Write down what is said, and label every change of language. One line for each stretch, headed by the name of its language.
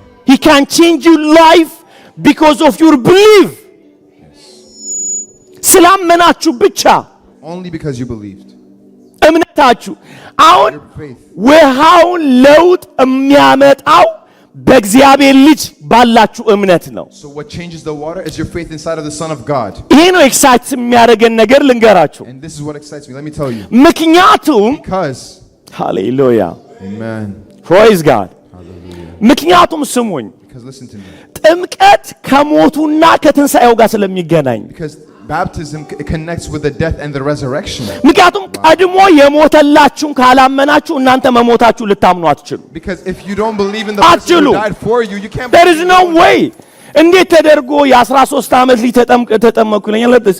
English: He can change your life because of your belief.
Amharic: ስላመናችሁ ብቻ
English: only because you believed.
Amharic: እምነታችሁ አሁን ውሃውን ለውጥ የሚያመጣው በእግዚአብሔር ልጅ ባላችሁ እምነት ነው።
English: So what changes the water is your faith inside of the Son of God.
Amharic: ይሄ ነው ኤክሳይት የሚያደርገን ነገር ልንገራችሁ።
English: And this is what excites me. Let me tell you.
Amharic: ምክንያቱም ሃሌሉያ
English: Amen. Praise God.
Amharic: ምክንያቱም ስሙኝ
English: Because listen to me.
Amharic: ጥምቀት ከሞቱና ከትንሣኤው ጋር ስለሚገናኝ
English: Because baptism connects with the death and the resurrection.
Amharic: ምክንያቱም ቀድሞ የሞተላችሁን ካላመናችሁ እናንተ መሞታችሁ ልታምኑ አትችሉ።
English: Because if you don't believe in the person who died for you, you can't. There is no way.
Amharic: እንዴት ተደርጎ የ13 ዓመት ልጅ ተጠመቁ ይለኛል?